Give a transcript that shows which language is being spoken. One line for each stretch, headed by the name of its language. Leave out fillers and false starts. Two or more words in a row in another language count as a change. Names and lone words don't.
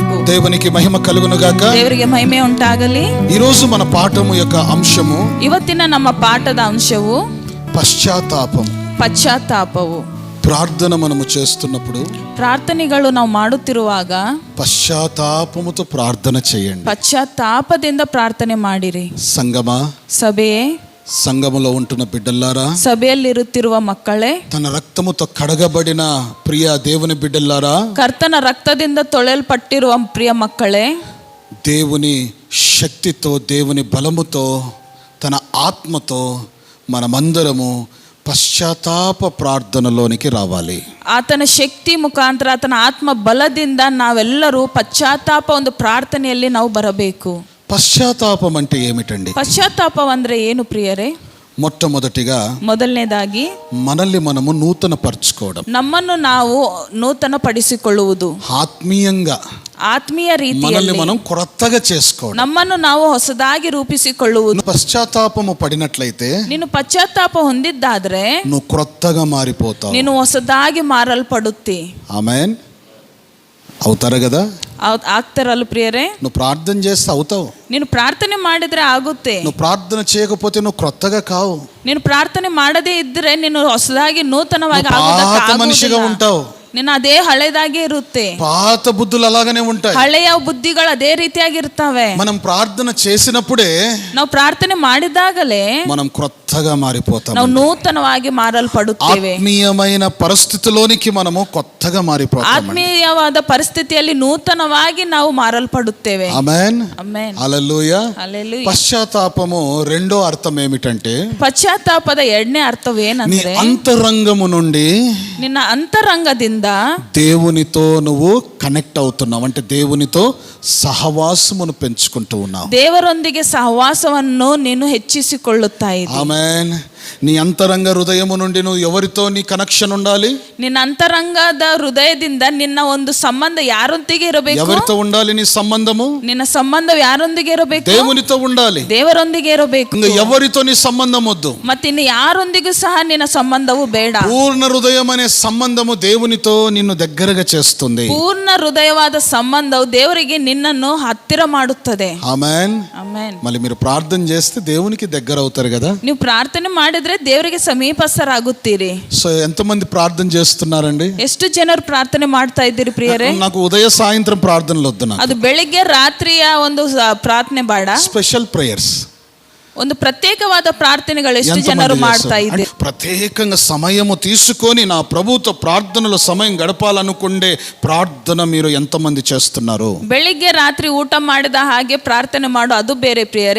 Telugu: దేవునికి మహిమ కలుగును గాక.
Kannada: ದೇವರಿಗೆ ಮಹಿಮೆ ಉಂಟಾಗಲಿ.
Telugu: ఈ రోజు మన పాఠము యొక్క అంశము,
Kannada: ಇವತ್ತಿನ ನಮ್ಮ ಪಾಠದ ಅಂಶವು ಪಶ್ಚಾತ್ತಾಪವು.
Telugu: ప్రార్థన మనము చేస్తున్నప్పుడు,
Kannada: ಪ್ರಾರ್ಥನೆಗಳು ನಾವು ಮಾಡುತ್ತಿರುವಾಗ
Telugu: పశ్చాత్తాపముతో ప్రార్థన చేయండి.
Kannada: ಪಶ್ಚಾತ್ತಾಪದಿಂದ ಪ್ರಾರ್ಥನೆ ಮಾಡಿರಿ.
Telugu: సంగమా,
Kannada: ಸಭೆಯೇ,
Telugu: సంఘములో ఉంటున్న బిడ్డలారా,
Kannada: ಸಭೆಯಲ್ಲಿರುತ್ತಿರುವ ಮಕ್ಕಳೇ,
Telugu: తన రక్తముతో కడగబడిన ప్రియ దేవుని బిడ్డలారా,
Kannada: ಕರ್ತನ ರಕ್ತದಿಂದ ತೊಳೆಯಲ್ಪಟ್ಟಿರುವ ಪ್ರಿಯ ಮಕ್ಕಳೇ,
Telugu: దేవుని శక్తితో, దేవుని బలముతో, తన ఆత్మతో మనమందరము పశ్చాత్తాప ప్రార్థనలోనికి రావాలి.
Kannada: ಆತನ ಶಕ್ತಿ ಮುಖಾಂತರ, ಆತನ ಆತ್ಮ ಬಲದಿಂದ ನಾವೆಲ್ಲರೂ ಪಶ್ಚಾತ್ತಾಪ ಒಂದು ಪ್ರಾರ್ಥನೆಯಲ್ಲಿ ನಾವು ಬರಬೇಕು.
Telugu: పశ్చాత్తాపం అంటే ఏమిటండి?
Kannada: ಪಶ್ಚಾತ್ತಾಪ ಅಂದ್ರೆ ಏನು ಪ್ರಿಯರೇ? ಮೊದಲನೇದಾಗಿ
Telugu: మనల్ని మనము నూతన పరచుకోవడం,
Kannada: ನಮ್ಮನ್ನು ನಾವು ನೂತನ ಪಡಿಸಿಕೊಳ್ಳುವುದು, ಆತ್ಮೀಯ ರೀತಿಯಲ್ಲಿ
Telugu: మనం కొత్తగా చేసుకోవడం,
Kannada: ನಮ್ಮನ್ನು ನಾವು ಹೊಸದಾಗಿ ರೂಪಿಸಿಕೊಳ್ಳುವುದು.
Telugu: పశ్చాత్తాపము పడినట్లయితే,
Kannada: ನೀನು ಪಶ್ಚಾತ್ತಾಪ ಹೊಂದಿದ್ದಾದ್ರೆ
Telugu: నువ్వు కొత్తగా మారిపోతావు,
Kannada: ನೀನು ಹೊಸದಾಗಿ ಮಾರಲ್ಪಡುತ್ತಿ.
Telugu: ఆమేన్. అవుతారు కదా?
Kannada: ಆಗ್ತಾರಲ್ಲ ಪ್ರಿಯರೇ?
Telugu: నువ్వు ప్రార్థన చేస్తే అవుతావు.
Kannada: ನೀನು ಪ್ರಾರ್ಥನೆ ಮಾಡಿದ್ರೆ ಆಗುತ್ತೆ.
Telugu: నువ్వు ప్రార్థన చేయకపోతే నువ్వు కొత్తగా కావు.
Kannada: ನೀನು ಪ್ರಾರ್ಥನೆ ಮಾಡದೇ ಇದ್ರೆ ನೀನು ಹೊಸದಾಗಿ ನೂತನವಾಗಿ
Telugu: మనిషిగా ఉంటావు.
Kannada: ನಿನ್ನ ಅದೇ ಹಳೆದಾಗೆ ಇರುತ್ತೆ.
Telugu: పాత బుద్ధులు అలాగనే ఉంటాయి.
Kannada: ಹಳೆಯ ಬುದ್ಧಿಗಳು ಅದೇ ರೀತಿಯಾಗಿರ್ತವೆ.
Telugu: మనం ప్రార్థన చేసినప్పుడే,
Kannada: ನಾವು ಪ್ರಾರ್ಥನೆ ಮಾಡಿದಾಗಲೇ
Telugu: మనం కొత్తగా మారిపోతాం.
Kannada: ನಾವು నూతనವಾಗಿ ಮಾರಲ್ಪಡುತ್ತೇವೆ.
Telugu: ఆత్మీయమైన పరిస్థితిలోనికి మనము కొత్తగా మారిపోతాం.
Kannada: ಆತ್ಮೀಯವಾದ ಪರಿಸ್ಥಿತಿಯಲ್ಲಿ ನೂತನವಾಗಿ ನಾವು ಮಾರಲ್ಪಡುತ್ತೇವೆ.
Telugu: ఆమేన్,
Kannada: ಆಮೆನ್,
Telugu: హల్లెలూయా. హల్లెలూయా. పశ్చాత్తాపము రెండో అర్థం ఏమిటంటే,
Kannada: ಪಶ್ಚಾತ್ತಾಪದ ಎರಡನೇ ಅರ್ಥವೇನಂದ್ರೆ,
Telugu: అంతరంగము నుండి,
Kannada: ನಿನ್ನ ಅಂತರಂಗದಿಂದ
Telugu: దేవునితో నువ్వు కనెక్ట్ అవుతున్నావు. అంటే దేవునితో సహవాసమును పెంచుకుంటూ ఉన్నావు.
Kannada: ದೇವರೊಂದಿಗೆ ಸಹವಾಸವನ್ನು ನೀನು ಹೆಚ್ಚಿಸಿಕೊಳ್ಳುತ್ತಾ ಇದ್ದೀ.
Telugu: ఆమేన్. నీ అంతరంగ హృదయము నుండి నువ్వు ఎవరితో నీ కనెక్షన్ ఉండాలి?
Kannada: ನಿನ್ನ ಅಂತರಂಗದ ಹೃದಯದಿಂದ ನಿನ್ನ ಒಂದು ಸಂಬಂಧ ಯಾರೊಂದಿಗೆ ಇರಬೇಕು?
Telugu: ఎవరితో ఉండాలి నీ సంబంధము?
Kannada: ನಿನ್ನ ಸಂಬಂಧ ಯಾರೊಂದಿಗೆ ಇರಬೇಕು?
Telugu: దేవునితో ఉండాలి.
Kannada: ದೇವರೊಂದಿಗೆ ಇರಬೇಕು.
Telugu: ఎవరితో నీ సంబంధం వద్దు.
Kannada: ಮತ್ತಿನ್ನು ಯಾರೊಂದಿಗೂ ಸಹ ನಿನ್ನ ಸಂಬಂಧವು ಬೇಡ.
Telugu: పూర్ణ హృదయం అనే సంబంధము దేవునితో నిన్ను దగ్గరగా చేస్తుంది.
Kannada: ಪೂರ್ಣ ಹೃದಯವಾದ ಸಂಬಂಧವು ದೇವರಿಗೆ ನಿನ್ನನ್ನು ಹತ್ತಿರ ಮಾಡುತ್ತದೆ.
Telugu: ఆమేన్,
Kannada: ಆಮೆನ್.
Telugu: మళ్ళీ మీరు ప్రార్థన చేస్తే దేవునికి దగ్గర అవుతారు కదా.
Kannada: ನೀವು ಪ್ರಾರ್ಥನೆ ಮಾಡಿದ್ರೆ ದೇವರಿಗೆ ಸಮೀಪಸ್ಥರಾಗುತ್ತೀರಿ.
Telugu: సో ఎంతమంది ప్రార్థన చేస్తున్నారండి?
Kannada: ಎಷ್ಟು ಜನರು ಪ್ರಾರ್ಥನೆ ಮಾಡ್ತಾ ಇದ್ದೀರಿ ಪ್ರಿಯರೇ?
Telugu: నాకు ఉదయ సాయంత్రం ప్రార్థనలు వద్దు. నాకు
Kannada: ಅದು ಬೆಳಿಗ್ಗೆ ರಾತ್ರಿಯ ಒಂದು ಪ್ರಾರ್ಥನೆ ಬೇಡ.
English: special prayers,
Kannada: ಒಂದು ಪ್ರತ್ಯೇಕವಾದ ಪ್ರಾರ್ಥನೆಗಳು ಎಷ್ಟು ಜನರು ಮಾಡ್ತಾ ಇದ್ದೀರಿ?
Telugu: ప్రత్యేకంగా సమయము తీసుకొని నా ప్రభుతో ప్రార్థనలో సమయం గడపాలనుకుండే ప్రార్థన మీరు ఎంతమంది చేస్తున్నారు?
Kannada: ಬೆಳಿಗ್ಗೆ ರಾತ್ರಿ ಊಟ ಮಾಡಿದ ಹಾಗೆ ಪ್ರಾರ್ಥನೆ ಮಾಡು, ಅದು ಬೇರೆ ಪ್ರಿಯರೇ.